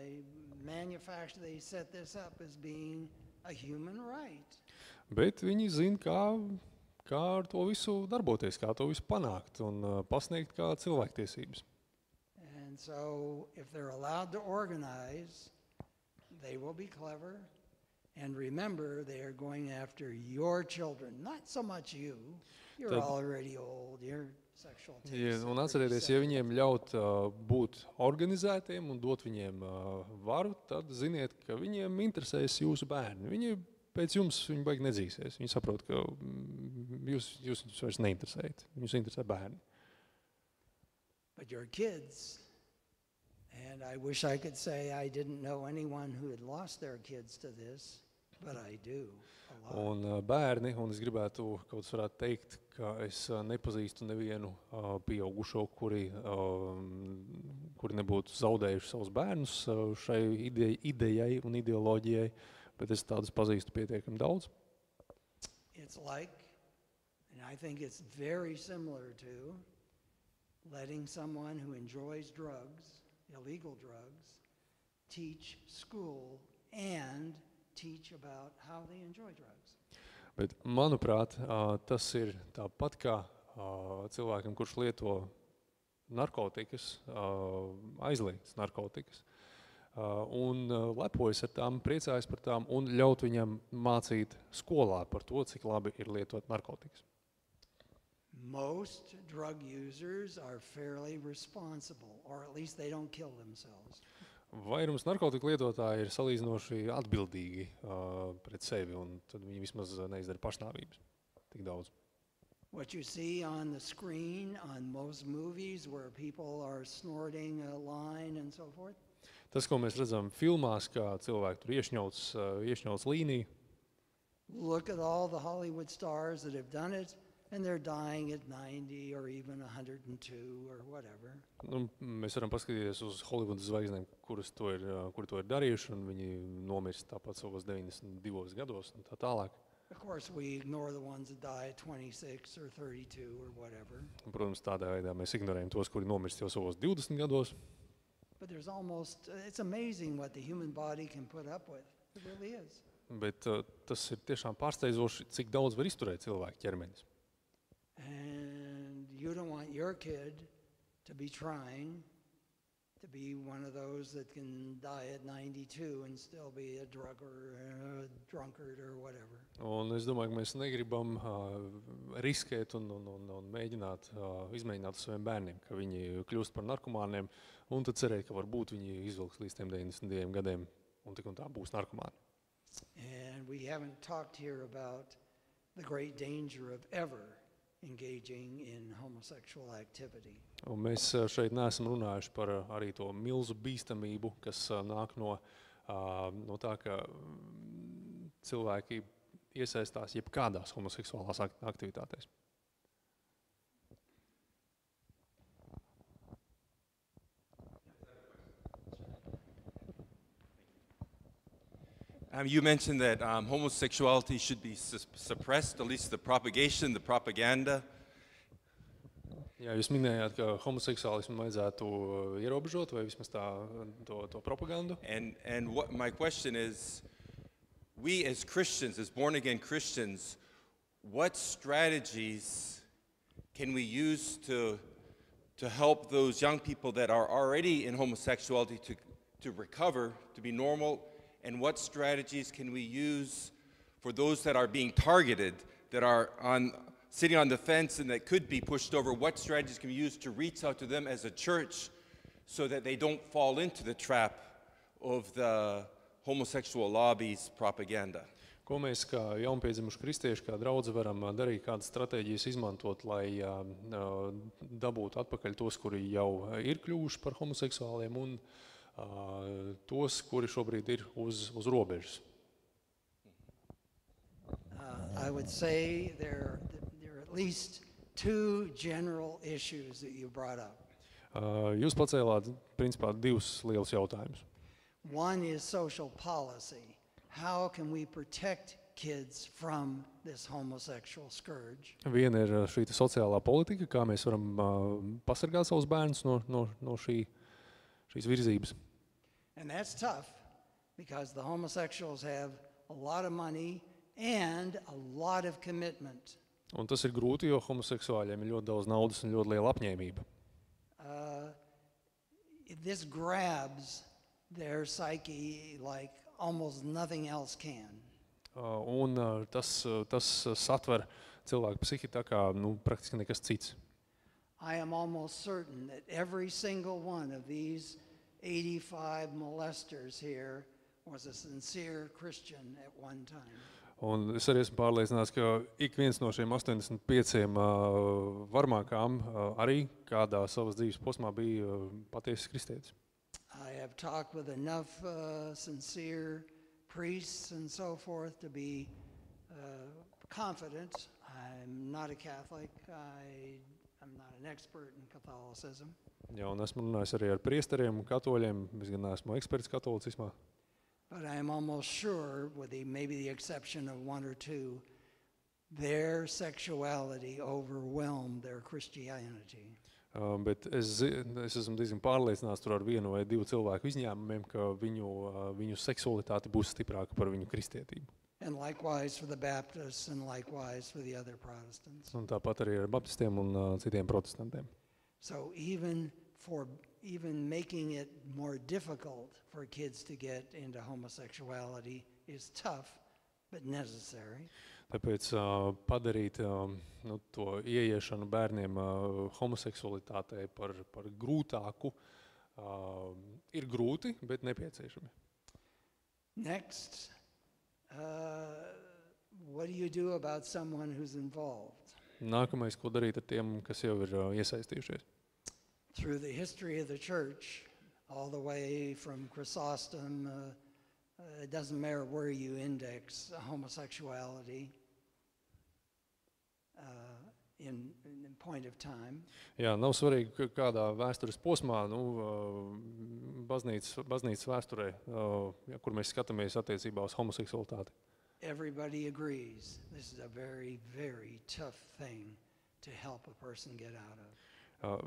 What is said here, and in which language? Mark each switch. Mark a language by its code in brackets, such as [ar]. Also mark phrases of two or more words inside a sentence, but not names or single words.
[en] They set this up as being a human right. [lv] Bet viņi zina, kā ar to visu darboties, kā to visu panākt un pasniegt kā cilvēktiesības. [en] And so if they're allowed to organize, they will be clever. And remember, they are going after your children, not so much you. You're already old, your sexual tastes. [lv] Un atcerieties, ja viņiem ļaut būt organizētiem un dot viņiem varu, tad ziniet, ka viņiem interesēs jūsu bērni. Viņi pēc jums viņi baigi nedzīsies. Viņi saprot, ka jūs vairs neinteresējat. Viņus interesē bērni. [en] But your kids, and I wish I could say I didn't know anyone who had lost their kids to this, but I do. [lv] Un bērni, un es gribētu kaut kas varētu teikt, ka es nepazīstu nevienu pieaugušo, kuri nebūtu zaudējuši savus bērnus šai idejai un ideoloģijai, bet es tādus pazīstu pietiekami daudz. [en] It's like, and I think it's very similar to, letting someone who enjoys drugs, illegal drugs, teach school and teach about how they enjoy drugs. [lv] Bet, manuprāt, tas ir tāpat kā cilvēkam, kurš lieto narkotikas, aizliegtas narkotikas, un lepojas ar tām, priecājas par tām un ļaut viņam mācīt skolā par to, cik labi ir lietot narkotikas. [en] Most drug users are fairly responsible, or at least they don't kill themselves. [lv] Vairums narkotiku lietotāji ir salīdzinoši atbildīgi pret sevi, un tad viņi vismaz neizdara pašnāvības tik daudz. [en] What you see on the screen on most movies where people are snorting a line and so forth. [lv] Tas, ko mēs redzam filmās, kā cilvēki tur iešņauc līniju. [en] Look at all the Hollywood stars that have done it, and they're dying at 90 or even 102 or whatever. [lv] Nu, mēs varam paskatīties uz Hollywoodas zvaigznēm, kuri to ir darījuši, un viņi nomirst tāpat savos 92 gados un tā tālāk. [en] Of course, we ignore the ones that die at 26 or 32 or whatever. [lv] Un, protams, tādā veidā mēs ignorējam tos, kuri nomirst jau savos 20 gados. [en] But it's amazing what the human body can put up with. It really is. [lv] Bet tas ir tiešām pārsteidzoši, cik daudz var izturēt cilvēku ķermenis. [en] And you don't want your kid to be trying to be one of those that can die at 92 and still be a drunkard or whatever. [lv] Un es domāju, ka mēs negribam riskēt un izmēģināt saviem bērniem, ka viņi kļūst par narkomāniem, un tad cerēt, ka varbūt viņi izvilks līdz tiem 92 gadiem, un tik un tā būs narkomāni. [en] And we haven't talked here about the great danger of ever engaging in homosexual activity. [lv] Un mēs šeit neesam runājuši par arī to milzu bīstamību, kas nāk no tā, ka cilvēki iesaistās jebkādās homoseksuālās aktivitātēs. [en] You mentioned that homosexuality should be suppressed, at least the propagation, the propaganda. [lv] Jā, jūs minējāt, ka homoseksuālismu vajadzētu ierobežot vai vismaz to propagandu. [en] And what my question is, we as Christians, as born-again Christians, what strategies can we use to help those young people that are already in homosexuality to recover, to be normal? And what strategies can we use for those that are being targeted, that are sitting on the fence and that could be pushed over? What strategies can we use to reach out to them as a church so that they don't fall into the trap of the homosexual lobby's propaganda? [lv] Ko mēs kā jaunpiedzimuši kristieši, kā draudze varam darīt, kādas stratēģijas izmantot, lai dabūtu atpakaļ tos, kuri jau ir kļuvuši par homoseksuāliem, un tos, kuri šobrīd ir uz robežas? [en] I would say there are at least two general issues that you brought up. [lv] Jūs pacēlāt, principā, divus lielus jautājumus. [en] One is social policy. How can we protect kids from this homosexual scourge? [lv] Viena ir šī sociālā politika, kā mēs varam pasargāt savus bērnus no šīs virzības. [en] And that's tough because the homosexuals have a lot of money and a lot of commitment. [lv] Un tas ir grūti, jo homoseksuāļiem ir ļoti daudz naudas un ļoti liela apņēmība. [en] This grabs their psyche like almost nothing else can. [lv] Un tas satver cilvēku psihi tā kā praktiski nekas cits. [en] I am almost certain that every single one of these 85 molesters here was a sincere Christian at one time. [lv] Un es arī esmu pārliecināts, ka ik viens no šiem 85 varmākām arī kādā savas dzīves posmā bija patiesas kristietis. [en] I have talked with enough sincere priests and so forth to be confident. I'm not a Catholic. I'm not an expert in Catholicism. [lv] Jā, un esmu runājis arī ar priesteriem un katoļiem. Es gan neesmu eksperts katolicismā. [en] But I am almost sure, with maybe the exception of one or two, their sexuality overwhelmed their Christianity. [lv] Bet es esmu diezgan pārliecināts tur ar vienu vai divu cilvēku izņēmumiem, ka viņu seksualitāte būs stiprāka par viņu kristietību. [en] And likewise for the Baptists and likewise for the other Protestants. [lv] Un tāpat arī ar baptistiem un citiem protestantiem. [en] So even making it more difficult for kids to get into homosexuality is tough, but necessary. [lv] Tāpēc padarīt to ieiešanu bērniem homoseksualitātei par grūtāku ir grūti, bet nepieciešami. [en] Next, what do you do about someone who's involved? [lv] Nākamais, ko darīt ar tiem, kas jau ir iesaistījušies. [en] Through the history of the church, all the way from Chrysostom, it doesn't matter where you index homosexuality in point of time. [lv] Jā, nav svarīgi, kādā vēstures posmā, baznīcas vēsturē, kur mēs skatāmies attiecībā uz homoseksualitāti. [en] Everybody agrees this is a very, very tough thing to help a person get out of.